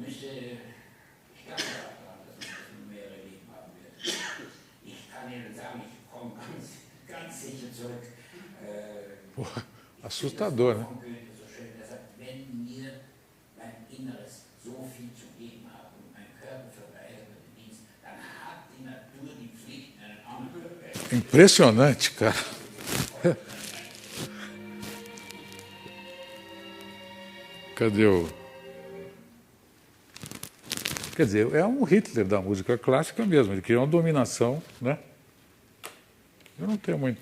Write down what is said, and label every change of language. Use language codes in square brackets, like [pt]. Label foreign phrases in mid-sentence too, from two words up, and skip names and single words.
[de] ich glaube daran, dass man das mehrere Leben haben wird. Ich kann Ihnen sagen, ich komme ganz sicher zurück. [pt] Assustador, né? [de] So schön, er sagt, wenn mir mein Inneres so viel zu geben hat und mein Körper verweigert den Dienst, dann hat die Natur die Pflicht, einen anderen Körper. [pt] Impressionante, cara. Cadê o... Quer dizer, é um Hitler da música clássica mesmo, ele criou uma dominação, né? Eu não tenho muita...